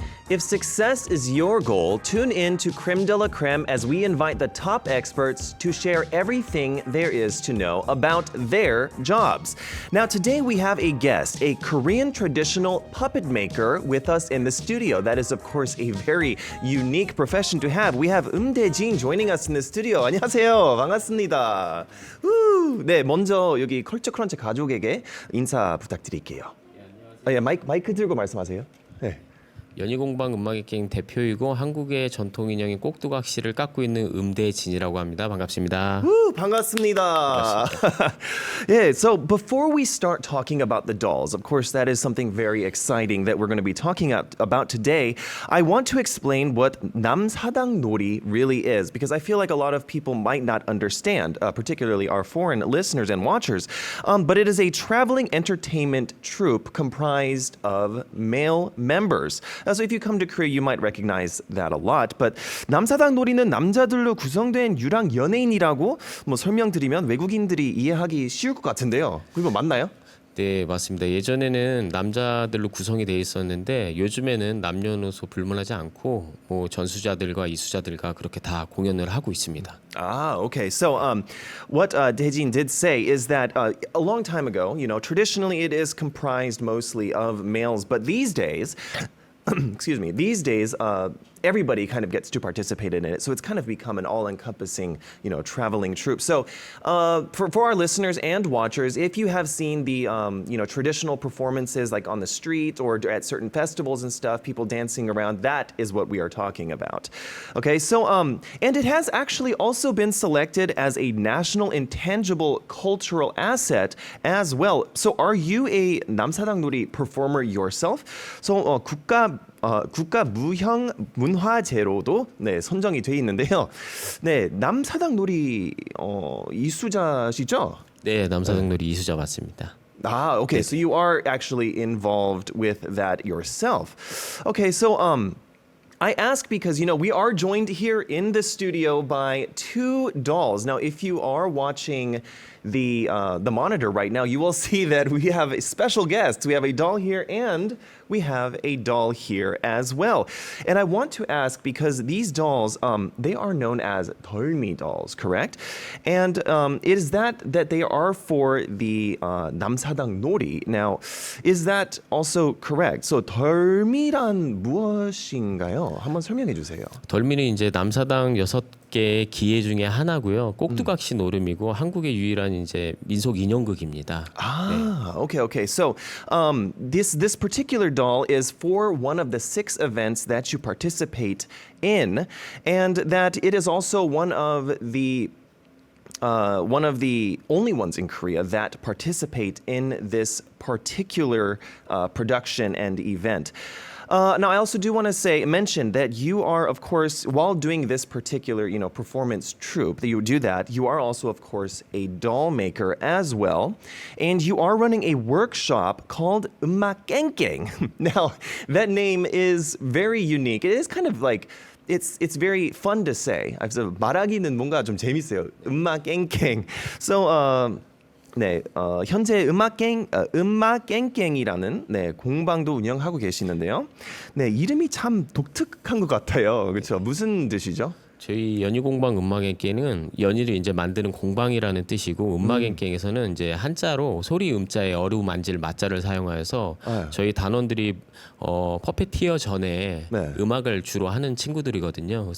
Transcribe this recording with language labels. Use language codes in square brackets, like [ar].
[en] If success is your goal, tune in to Creme de la Creme as we invite the top experts to share everything there is to know about their jobs. Now, today we have a guest, a Korean traditional puppet maker with us in the studio. That is, of course, a very unique profession to have. We have Dae-jin joining us in the studio. [ko] 안녕하세요. 반갑습니다. 네, 먼저 여기 컬처 크런치 가족에게 인사 부탁드릴게요. 예, 마이크 들고 말씀하세요. 네. 연희공방 음악의 갱 대표이고 한국의 전통 인형인 꼭두각시를 깎고 있는 음대진이라고 합니다. 반갑습니다. Woo, 반갑습니다. [en] Yeah, so before we start talking about the dolls, of course that is something very exciting that we're going to be talking about today. I want to explain what 남사당 놀이 really is because I feel like a lot of people might not understand, particularly our foreign listeners and watchers. But it is a traveling entertainment troupe comprised of male members. So if you come to Korea, you might recognize that a lot. [ko] But 남사당 놀이는 남자들로 구성된 유랑 연예인이라고 뭐 설명드리면 외국인들이 이해하기 쉬울 것 같은데요. 그거 맞나요? 네, 맞습니다. 예전에는 남자들로 구성이 돼 있었는데 요즘에는 남녀노소 불문하지 않고 뭐 전수자들과 이수자들과 그렇게 다 공연을 하고 있습니다. [en] Ah, okay. So, what Daejin did say is that a long time ago, traditionally it is comprised mostly of males, but these days, excuse me, everybody kind of gets to participate in it. So it's kind of become an all-encompassing, traveling troupe. So for our listeners and watchers, if you have seen the, traditional performances like on the street or at certain festivals and stuff, people dancing around, that is what we are talking about. Okay, so, and it has actually also been selected as a national intangible cultural asset as well. So are you a 남사당 놀이 performer yourself? [ko] So 국가 무형 문화재로도 선정이 돼 있는데요. 네, 남사당 놀이 이수자시죠? 네, 남사당 놀이 이수자 맞습니다. [en] Ah, okay. So you are actually involved with that yourself. Okay, so I ask because we are joined here in the studio by two dolls. Now, if you are watching the monitor right now, you will see that we have a special guest. We have a doll here and we have a doll here as well. And I want to ask because these dolls, they are known as 덜미 dolls, correct? And is that they are for the 남사당 놀이. Now, is that also correct? [ko] So 덜미란 무엇인가요? 한번 설명해 주세요. 덜미는 이제 남사당 6개의 기예 중에 하나고요. 꼭두각시 노름이고 한국의 유일한 이제 민속 인형극입니다. [en] Ah, okay. So this particular doll is for one of the 6 events that you participate in, and that it is also one of the only ones in Korea that participate in this particular production and event. Now, I also do want to mention that you are, of course, while doing this particular, performance troupe, that you do that, you are also, of course, a doll maker as well. And you are running a workshop called 음악 깽깽. Now, that name is very unique. It is kind of like, it's very fun to say. [ko] 말하기는 뭔가 좀 재밌어요. 음악 깽깽. So, 네, 현재 음악 깽깽이라는 공방도 운영하고 계시는데요. 네, 이름이 참 독특한 것 같아요. 그렇죠? 무슨 뜻이죠? 저희 연희공방 음악의 깽은 연희를 이제 만드는 공방이라는 뜻이고 음악의 깽에서는 이제 한자로 소리 음자에 어루 만질 맞자를 사용하여서 저희 단원들이 퍼페티어 전에 음악을 주로 하는 친구들이거든요.